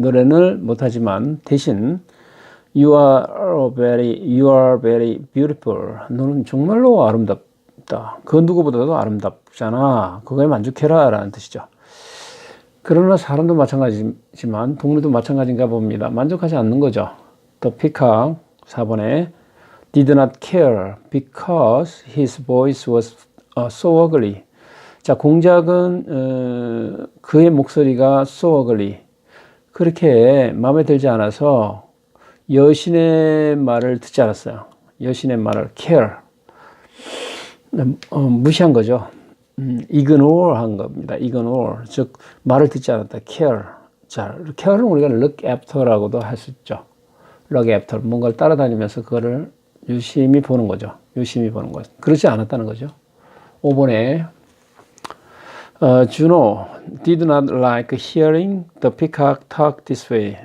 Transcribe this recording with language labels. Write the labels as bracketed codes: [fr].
[ko] 노래는 못하지만 대신 [en] you are very beautiful. [ko] 너는 정말로 아름답다. 그 누구보다도 아름답잖아. 그거에 만족해라. 라는 뜻이죠. 그러나 사람도 마찬가지지만 동물도 마찬가지인가 봅니다. 만족하지 않는 거죠. [en] The peacock 4번에 did not care because his voice was so ugly. [ko] 자, 공작은 그의 목소리가 so ugly. 그렇게 마음에 들지 않아서 여신의 말을 듣지 않았어요. 여신의 말을 care. 무시한 거죠. ignore 한 겁니다. ignore. 즉, 말을 듣지 않았다. care. 자, care는 우리가 look after라고도 할 수 있죠. [en] look after. [ko] 뭔가를 따라다니면서 그거를 유심히 보는 거죠. 유심히 보는 거죠. 그렇지 않았다는 거죠. [en] 5번에 Juno did not like hearing the peacock talk this way.